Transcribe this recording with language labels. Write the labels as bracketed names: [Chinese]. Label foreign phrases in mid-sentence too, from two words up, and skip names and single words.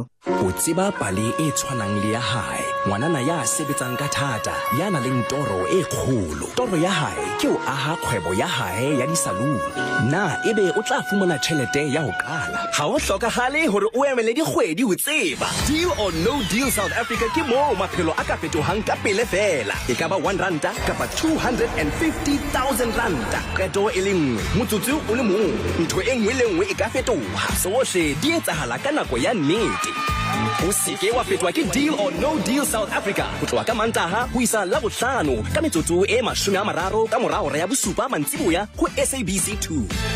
[Southern Sotho] O tseba pale e tshwanang le ya hae. Ngwanana ya sebetsang ka thata, ya na le toro e kgolo. Toro ya hae ke o aha kgwebo ya hae ya disaluni. Na ebe o tla fumana tjhelete ya ho qala. Ha o hlokahale hore o emele dikgwedi ho tseba. Deal or no deal South Africa ke mo maphelo a ka fetohang ka pele fela. E ka ba 1 randa kapa 250,000 randa. Qeto e le nngwe, motsotso o le mong. Ntho e nngwe le nngwe e ka fetoha. Sohle di etsahala ka nako ya nnete. O seke wa fetwa ke Deal or No Deal South Africa ho tloha ka Mantaha ho isa Labohlano ka metsotso e 30 ka morao ya bosupa mantsiboya ho SABC 2.